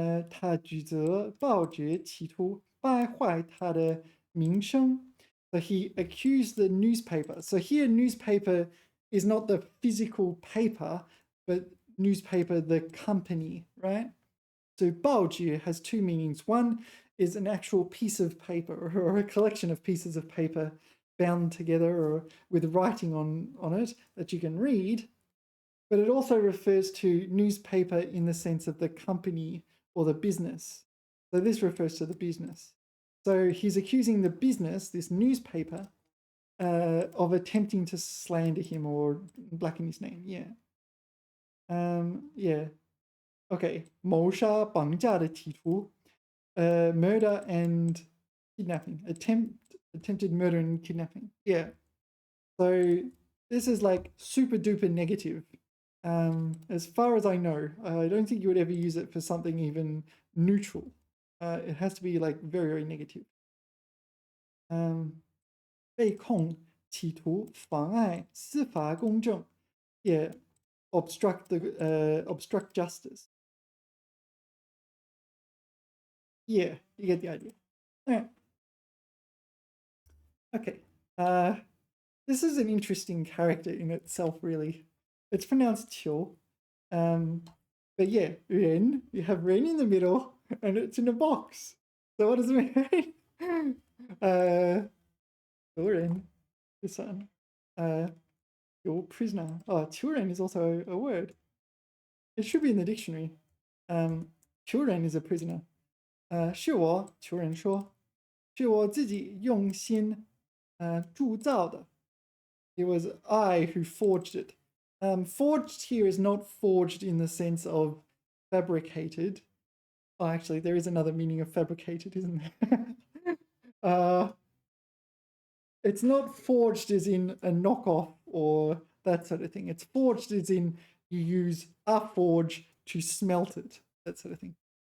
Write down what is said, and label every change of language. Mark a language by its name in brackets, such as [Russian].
[Chinese] 他指责报纸企图败坏他的名声. [English] So he accused the newspaper. So here, newspaper is not the physical paper, but newspaper, the company, right? So 报纸 has two meanings. One is an actual piece of paper or a collection of pieces of paper bound together or with writing on it that you can read. But it also refers to newspaper in the sense of the company or the business. So this refers to the business. So he's accusing the business, this newspaper, of attempting to slander him or blacken his name. Yeah. Yeah. Okay. [Chinese] 谋杀绑架的企图, [English] murder and kidnapping. Attempted murder and kidnapping. Yeah. So this is like super duper negative. As far as I know, I don't think you would ever use it for something even neutral. It has to be like very, very negative. [Chinese] 被控企图妨碍司法公正, [English] yeah, obstruct justice. Yeah, you get the idea. All right. Okay. This is an interesting character in itself, really. It's pronounced Qiu. But yeah, Ren, you have Ren in the middle, and it's in a box. So what does it mean? Ren, this one. Your prisoner. Oh, Ren is also a word. It should be in the dictionary. Ren is a prisoner. [Chinese] 是我求人说，是我自己用心铸造的。 [English] It was I who forged it. Forged here is not forged in the sense of fabricated. Oh, actually, there is another meaning of fabricated, isn't there? It's not forged as in a knockoff or that sort of thing. It's forged as in you use a forge to smelt it, that sort of thing.